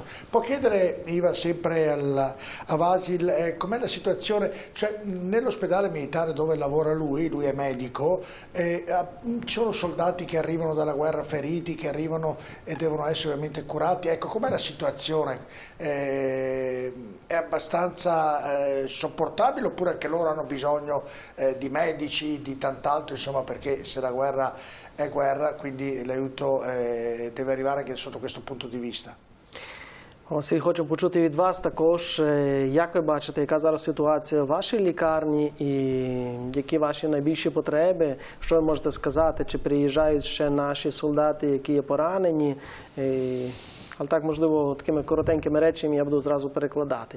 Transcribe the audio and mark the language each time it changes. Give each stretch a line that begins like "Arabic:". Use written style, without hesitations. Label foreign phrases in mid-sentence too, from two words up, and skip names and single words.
Italian: Può chiedere, Ivan, sempre a Vasil, com'è la situazione, cioè nell'ospedale militare dove lavora lui è medico, ci sono soldati che arrivano dalla guerra feriti, che arrivano e devono essere ovviamente curati, ecco, com'è la situazione? È abbastanza sopportabile oppure anche loro hanno bisogno di medici, di tant'altro, insomma, perché se la guerra è guerra, quindi l'aiuto deve arrivare anche sotto questo punto di vista.
Ukrainian: Василь, хочемо почути від вас також, як ви бачите, яка зараз ситуація в вашій лікарні і які ваші найбільші потреби, що ви можете сказати, чи приїжджають ще наші солдати, які є поранені. Але так, можливо, такими коротенькими речами я буду зразу перекладати.